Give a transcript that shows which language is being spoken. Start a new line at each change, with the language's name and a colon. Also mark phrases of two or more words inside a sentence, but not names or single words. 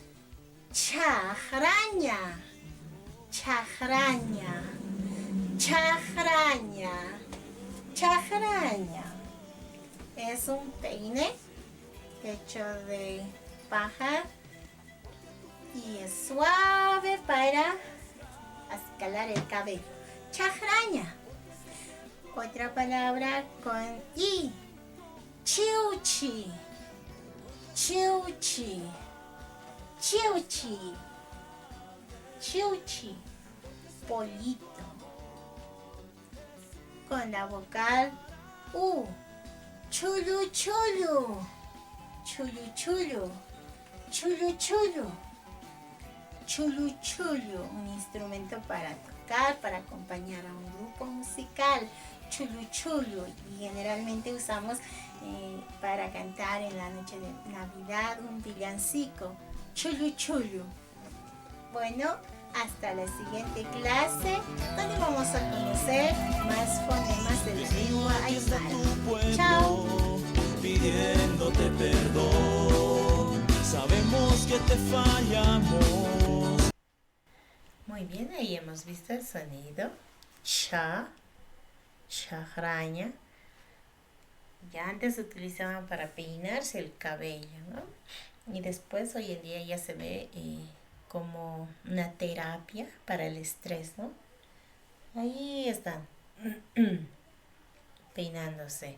Aymara: Chajraña, chajraña, chajraña, chajraña.
Spanish: Es un peine hecho de paja y es suave para escalar el cabello. Chajraña. Otra palabra con I.
Aymara: Chiuchi. Chiuchi. Chiuchi. Chiuchi.
Spanish: Polito. Con la vocal U.
Aymara: Chulu chulu. Chulu chulu. Chulu chulu. Chulu chulu.
Spanish: Un instrumento para tocar, para acompañar a un grupo musical.
Aymara: Chulu chulu.
Spanish: Y generalmente usamos para cantar en la noche de Navidad un villancico.
Aymara: Chulu chulu.
Spanish: Bueno, hasta la siguiente clase, donde vamos a conocer más fonemas de la lengua aymara. Chao. Pidiéndote perdón, sabemos que te fallamos. Muy bien, ahí hemos visto el sonido cha, chajraña. Ya antes se utilizaban para peinarse el cabello, ¿no? Y después hoy en día ya se ve como una terapia para el estrés, ¿no? Ahí están peinándose.